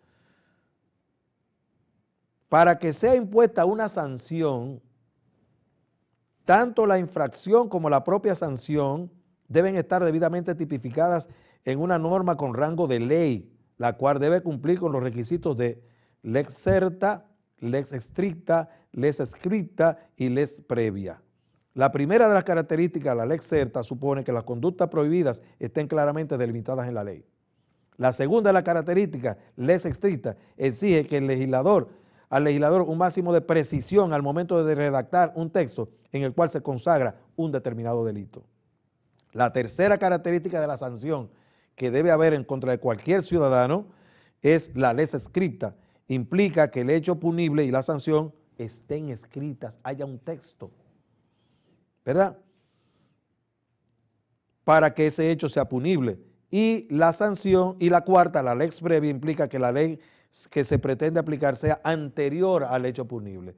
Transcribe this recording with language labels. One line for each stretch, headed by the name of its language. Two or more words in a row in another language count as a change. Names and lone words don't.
Spanish: para que sea impuesta una sanción, tanto la infracción como la propia sanción deben estar debidamente tipificadas en una norma con rango de ley, la cual debe cumplir con los requisitos de
Latin: lex certa, lex stricta, lex scripta
Spanish: y
Latin: lex previa.
Spanish: La primera de las características de la
Latin: lex certa
Spanish: supone que las conductas prohibidas estén claramente delimitadas en la ley. La segunda de las características,
Latin: lex stricta,
Spanish: exige que al legislador un máximo de precisión al momento de redactar un texto en el cual se consagra un determinado delito. La tercera característica de la sanción que debe haber en contra de cualquier ciudadano es la
Latin: lex scripta.
Spanish: Implica que el hecho punible y la sanción estén escritas, haya un texto, ¿verdad?, para que ese hecho sea punible. Y la sanción, y la cuarta, la
Latin: lex previa,
Spanish: implica que la ley que se pretende aplicar sea anterior al hecho punible.